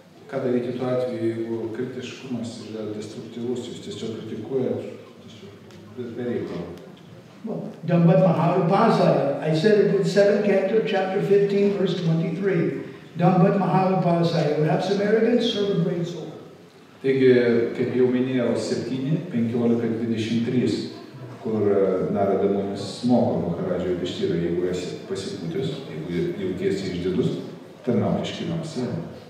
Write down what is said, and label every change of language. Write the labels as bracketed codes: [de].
[lt] ką daryti tuo atveju, jeigu kritiškumas yra destruktyvus, jūs tiesiog kritikuojat, tiesiog bereikalo. [en] Well, Dhammat Mahavipasaya. I said it in 2nd Canto, chapter 15, verse 23. Dhammat Mahavipasaya. You have some arrogance, serve a great soul. [lt] Taigi, kaip jau minėjau, 7, 15, 23, kur Narada mumis moko Maharadžio Yudhishthira, jeigu esi pasipūtęs, jeigu jautiesi išdidus, tarnauk iškiliam sielai.